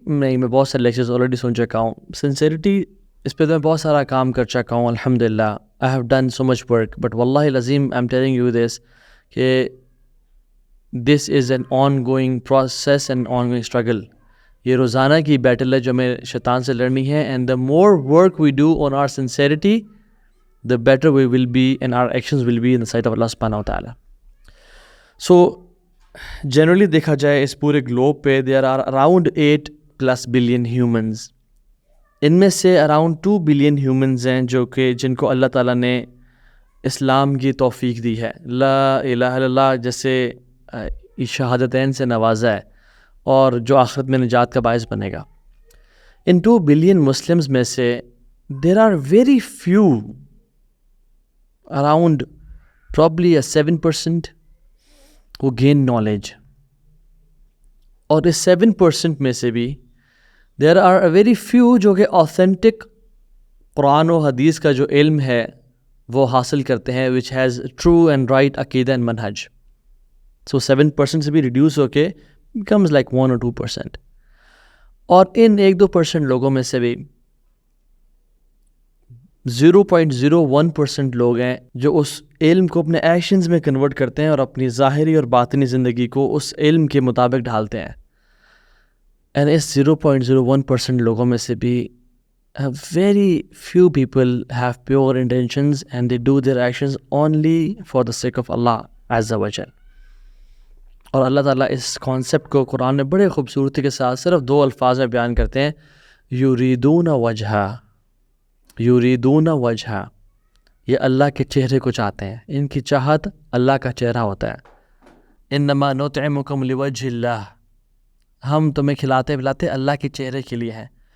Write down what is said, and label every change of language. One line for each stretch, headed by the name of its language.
Urdu: نہیں، میں بہت سارے لیکچرز آلریڈی سن چکا ہوں. سنسیریٹی اس پہ تو میں بہت سارا کام کر چکا ہوں الحمدللہ.
English: I have done so much work, but
Arabic: واللہ العظیم
English: I am telling you this کہ this is an ongoing process and ongoing struggle.
Urdu: یہ روزانہ کی بیٹل ہے جو ہمیں شیطان سے لڑنی ہے.
English: And the more work we do on our sincerity, the better we will be and our actions will be in the sight of Allah subhanahu wa ta'ala. So generally
Urdu: دیکھا جائے اس پورے گلوب پہ
English: there are around 8+ billion humans.
Urdu: ان میں سے
English: around 2 billion humans
Urdu: ہیں جو کہ جن کو اللہ تعالیٰ نے اسلام کی توفیق دی ہے، لا الہ الا اللہ جیسے شہادتین سے نوازا ہے، اور جو آخرت میں نجات کا باعث بنے گا.
English: ان 2 billion Muslims
Urdu: میں سے
English: there are very few, around probably a 7% who gain knowledge.
Urdu: اور اس 7% میں سے بھی
English: there are a very few
Urdu: جو کہ authentic قرآن و حدیث کا جو علم ہے وہ حاصل کرتے ہیں،
English: which has true and right
Urdu: عقیدہ and منہج.
English: So 7%
Urdu: سے بھی ریڈیوس ہو کے
English: becomes like 1 or 2%.
Urdu: اور ان 1-2% لوگوں میں سے بھی 0.01% لوگ ہیں جو اس علم کو اپنے ایکشنز میں کنورٹ کرتے ہیں اور اپنی ظاہری اور باطنی زندگی کو اس علم کے مطابق ڈھالتے ہیں.
English: and
Urdu: اس 0.01% لوگوں میں سے بھی
English: very few people have pure intentions and they do their actions only for the sake of Allah Azza wa Jal.
Urdu: اور اللہ تعالیٰ اس کانسیپٹ کو قرآن میں بڑے خوبصورتی کے ساتھ صرف 2 الفاظ میں بیان کرتے ہیں،
Arabic: یریدون وجہا. یریدون وجہا،
Urdu: یہ اللہ کے چہرے کو چاہتے ہیں، ان کی چاہت اللہ کا چہرہ ہوتا ہے.
Arabic: انما نطعمکم لوجہ اللہ،
Urdu: ہم تمہیں کھلاتے پلاتے اللہ کے چہرے کے لیے ہیں.